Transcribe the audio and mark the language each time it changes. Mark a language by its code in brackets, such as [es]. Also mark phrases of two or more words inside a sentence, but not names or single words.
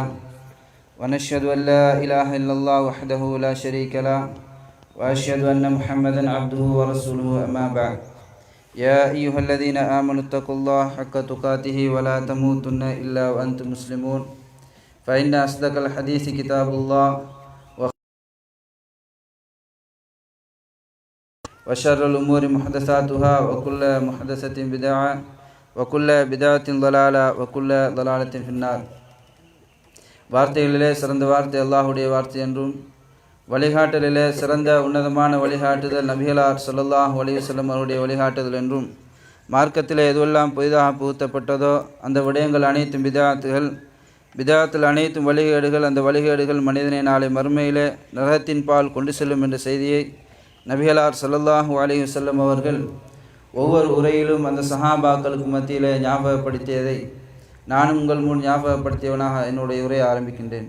[ar] ونشهد أن لا إله إلا الله وحده لا شريك له وأشهد أن محمدا عبده ورسوله أما بعد يا أيها الذين آمنوا اتقوا الله حق تقاته ولا تموتن إلا وأنتم مسلمون فإن أصدق الحديث كتاب الله وشر الأمور محدثاتها وكل محدثة بدعة وكل بدعة ضلالة وكل ضلالة في النار. [ta] வார்த்தைகளிலே சிறந்த வார்த்தை அல்லாஹுடைய வார்த்தை என்றும் வழிகாட்டலிலே சிறந்த உன்னதமான வழிகாட்டுதல் நபிகளார் [ar] صلى الله عليه وسلم [ta] அவருடைய வழிகாட்டுதல் என்றும் மார்க்கத்திலே எதுவெல்லாம் புதிதாக புகுத்தப்பட்டதோ அந்த விடயங்கள் அனைத்தும் பிதாத்தில் அனைத்தும் வழிகேடுகள், அந்த வழிகேடுகள் மனிதனை நாளை மறுமையிலே நரகத்தின் பால் கொண்டு செல்லும் என்ற செய்தியை நபிகளார் [ar] صلى الله عليه وسلم [ta] அவர்கள் ஒவ்வொரு உரையிலும் அந்த சஹாபாக்களுக்கு மத்தியிலே ஞாபகப்படுத்தியதை நானும் உங்கள் முன் ஞாபகப்படுத்தியவனாக என்னுடைய உரையை ஆரம்பிக்கின்றேன்.